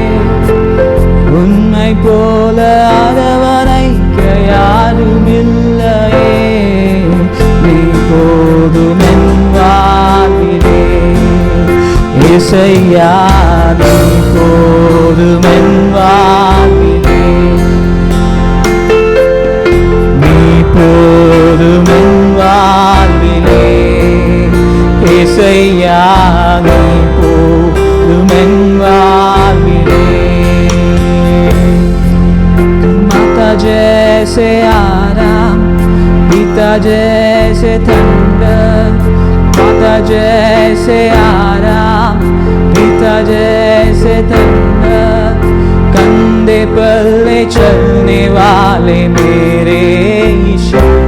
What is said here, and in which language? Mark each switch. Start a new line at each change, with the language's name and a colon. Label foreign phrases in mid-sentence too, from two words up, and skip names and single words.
Tamil: உம்மை போல அரவணைக்க யாரும் இல்லையே, நீ போதும் என் வாழ்விலே இயேசையா, நீ போதும் என் வாழ்விலே, நீ போதும் என் வாழ்விலே இயேசையா, நீ போதும் என் வாழ்விலே।
Hindi: माता जैसे आराम, पिता जैसे ठंडक, माता जैसे आराम, पिता जैसे ठंडक, कंधे पर ले चलने वाले मेरे यीशु,